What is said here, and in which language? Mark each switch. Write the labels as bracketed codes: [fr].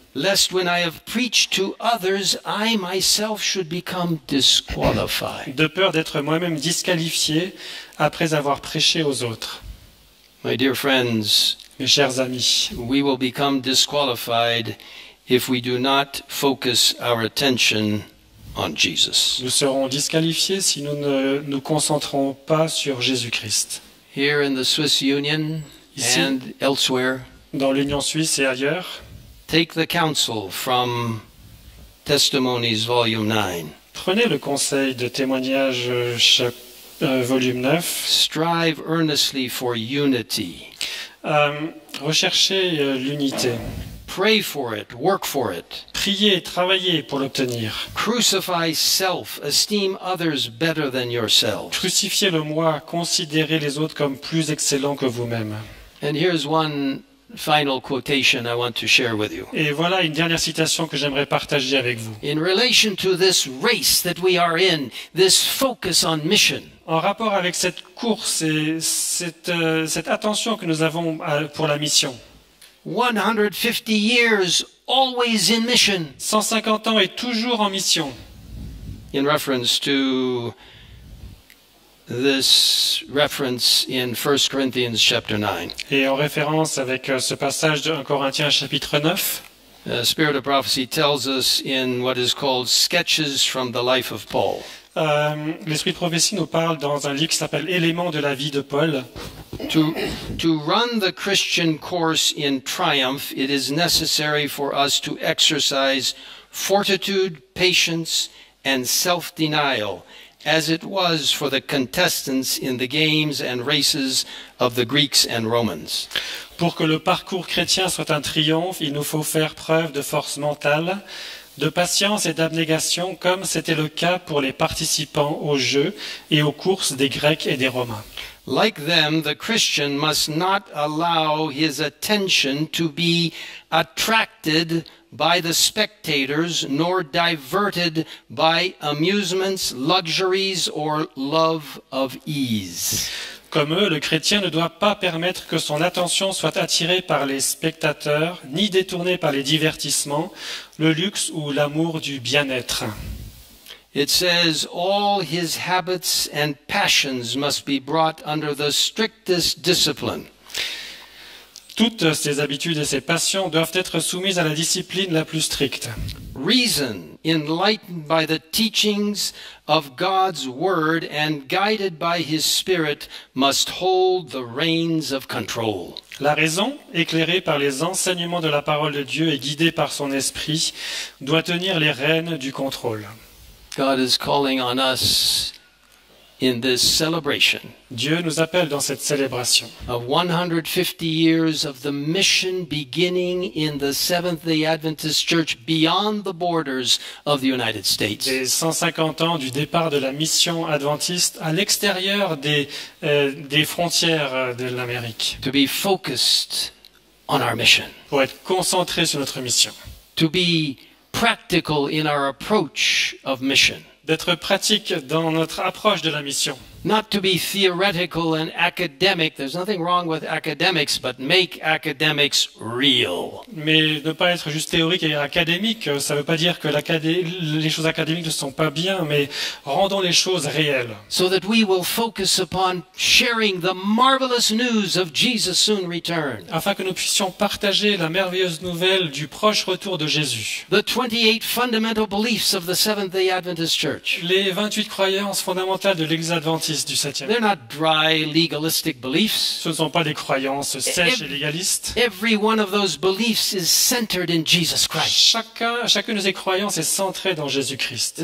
[en] Lest when I have preached to others, I myself should become disqualified. [fr] De peur d'être moi-même disqualifié après avoir prêché aux autres. [en] My dear friends, [fr] Mes chers amis, [en] we will become disqualified if we do not focus our attention on Jesus. [fr] nous serons disqualifiés si nous ne nous concentrons pas sur Jésus-Christ. [en] Here in the Swiss Union [fr] Ici. [en] and elsewhere, [fr] Dans l'Union suisse et ailleurs, [en] take the counsel from Testimonies Volume 9. [fr] prenez le conseil de témoignage volume 9. [en] Strive earnestly for unity. [fr] Recherchez l'unité. [en] Pray for it, work for it. [fr] priez et travaillez pour l'obtenir. [en] Crucify self, esteem others better than yourself. [fr] Crucifiez le moi, considérez les autres comme plus excellents que vous-même. [en] And here's one final quotation I want to share with you. [fr] Et voilà une dernière citation que j'aimerais partager avec vous. [en] In relation to this race that we are in, this focus on mission, [fr] En rapport avec cette course et cette attention que nous avons pour la mission. [en] 150 years always in mission. [fr] 150 ans et toujours en mission. [en] In reference to this reference in 1 Corinthians chapter 9. [fr] Et en référence avec ce passage de 1 Corinthiens chapitre 9, [en] Spirit of Prophecy tells us in what is called Sketches from the Life of Paul. [fr] l'Esprit de prophétie nous parle dans un livre qui s'appelle Éléments de la vie de Paul. [en] To run the Christian course in triumph, it is necessary for us to exercise fortitude, patience, and self-denial, as it was for the contestants in the games and races of the Greeks and Romans. [fr] Pour que le parcours chrétien soit un triomphe, il nous faut faire preuve de force mentale, de patience et d'abnégation, comme c'était le cas pour les participants aux Jeux et aux courses des Grecs et des Romains. [en] Like them, the Christian must not allow his attention to be attracted by the spectators, nor diverted by amusements, luxuries, or love of ease. [fr] Comme eux, le chrétien ne doit pas permettre que son attention soit attirée par les spectateurs, ni détournée par les divertissements, le luxe ou l'amour du bien-être. [en] It says, all his habits and passions must be brought under the strictest discipline. [fr] Toutes ces habitudes et ces passions doivent être soumises à la discipline la plus stricte. [en] Reason, enlightened by the teachings of God's Word and guided by His Spirit, must hold the reins of control. [fr] La raison, éclairée par les enseignements de la parole de Dieu et guidée par son esprit, doit tenir les rênes du contrôle. [en] God is calling on us in this celebration [fr] Dieu nous appelle dans cette célébration [en] of 150 years of the mission beginning in the Seventh-day Adventist Church beyond the borders of the United States. [fr] des 150 ans du départ de la mission adventiste à l'extérieur des frontières de l'Amérique, [en] To be focused on our mission. [fr] pour être concentré sur notre mission, [en] To be practical in our approach of mission. [fr] d'être pratique dans notre approche de la mission. [en] Not to be theoretical and academic. There's nothing wrong with academics, but make academics real. [fr] Mais ne pas être juste théorique et académique, ça ne veut pas dire que les choses académiques ne sont pas bien, mais rendons les choses réelles. [en] So that we will focus upon sharing the marvelous news of Jesus' soon return. [fr] Afin que nous puissions partager la merveilleuse nouvelle du proche retour de Jésus. [en] The 28 fundamental beliefs of the Seventh-day Adventist Church. [fr] Les 28 croyances fondamentales de l'Église adventiste du 7e. [en] They're not dry, legalistic beliefs. [fr] Ce ne sont pas des croyances sèches et légalistes. [en] Every one of those beliefs is centered in Jesus Christ. [fr] Chacune de ces croyances est centrée dans Jésus-Christ.